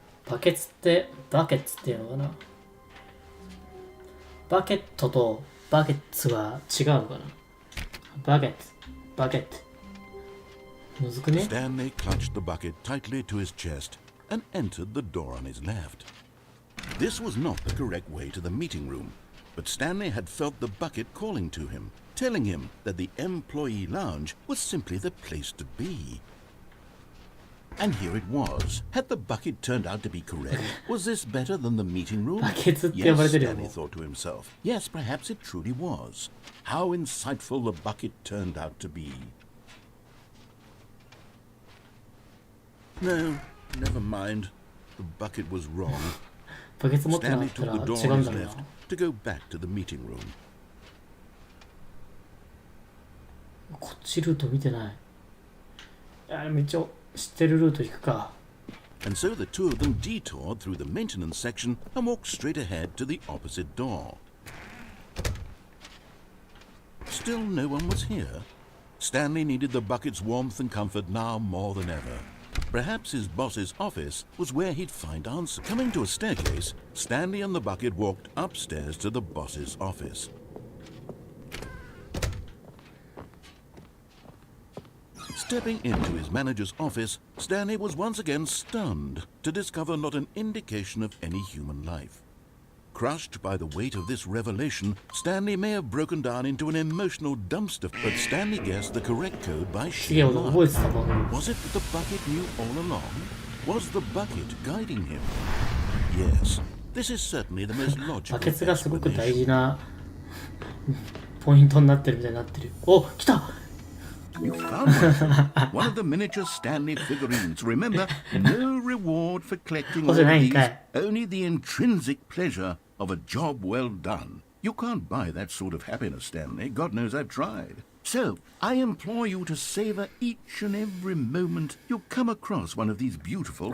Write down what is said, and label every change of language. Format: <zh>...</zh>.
<ja>バケツってバケツっていうのかな。バケットとバケツは違うのかな。バケツ、バケット。むずくね。</ja> <en>Stanley clutched the bucket tightly to his chest and entered the door on his left. This was not the correct way to the meeting room, but Stanley had felt the bucket calling to him, telling him that the employee lounge was simply the place to be. And here it was. Had the bucket turned out to be correct, was this better than the meeting room? Yes, Stanley thought to himself. Yes, perhaps it truly was. How insightful the bucket turned out to be. No, never mind. The bucket was wrong. Stanley took the door on his left to go back to the meeting room.</en> <ja>こっちルート見てない。道を知ってるルート行くか。</ja> <en>And so the two of them detoured through the maintenance section and walked straight ahead to the opposite door. Still no one was here. Stanley needed the bucket's warmth and comfort now more than ever. Perhaps his boss's office was where he'd find answers. Coming to a staircase, Stanley and the bucket walked upstairs to the boss's office. Stepping into his manager's office, Stanley was once again stunned to discover not an indication of any human life. Crushed by the weight of this revelation, Stanley may have broken down into an emotional dumpster, but Stanley guessed the correct code by sheer luck. Was it that the bucket knew all along? Was the bucket guiding him? Yes, This is certainly the most</en> <ja>バ</ja> <en>logical</en> <ja>ケツがすごく大</ja> <en>explanation.</en> <ja>事なポイントになってるみたいになってる。お、来た</ja> <en>You found one. One of the miniature Stanley figurines. Remember, no reward for collecting all of these, only the intrinsic pleasure of a job well done. You can't buy that sort of happiness, Stanley. God knows I've tried. So, I implore you to savor each and every moment you come across one of these beautiful</en>